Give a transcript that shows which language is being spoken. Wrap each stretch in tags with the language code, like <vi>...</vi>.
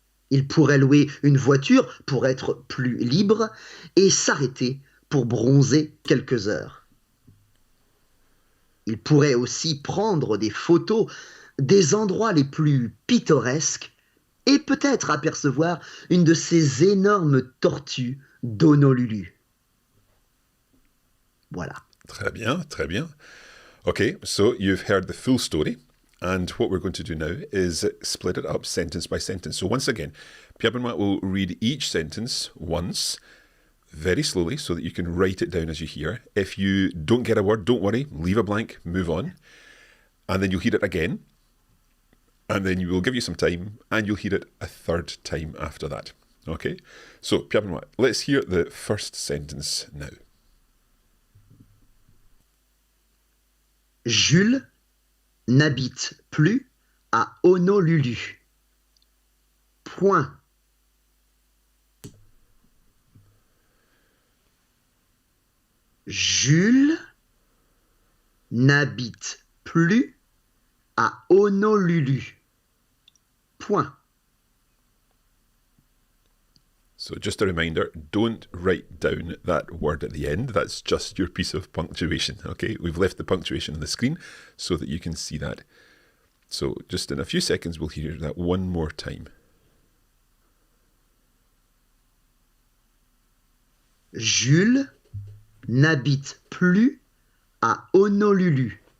<fr>Il pourrait louer une voiture pour être plus libre et s'arrêter pour bronzer quelques heures. Il pourrait aussi prendre des photos des endroits les plus pittoresques et peut-être apercevoir une de ces énormes tortues d'Honolulu. Voilà. Très bien, très bien.</fr> <en>Okay, so you've heard the full story, and what we're going to do now is split it up sentence by sentence. So once again, Pierre-Benoît will read each sentence once, very slowly, so that you can write it down as you hear. If you don't get a word, don't worry, leave a blank, move on, and then you'll hear it again. And then we will give you some time, and you'll hear it a third time after that. Okay? So, Pierre-Benoît, let's hear the first sentence now.</en> <fr>Jules n'habite plus à Honolulu. Point. Jules n'habite plus à Honolulu. Point.</fr> <en>So just a reminder, don't write down that word at the end. That's just your piece of punctuation, okay? We've left the punctuation on the screen so that you can see that. So just in a few seconds, we'll hear that one more time.</en> <fr>Jules n'habite plus à Honolulu.</fr>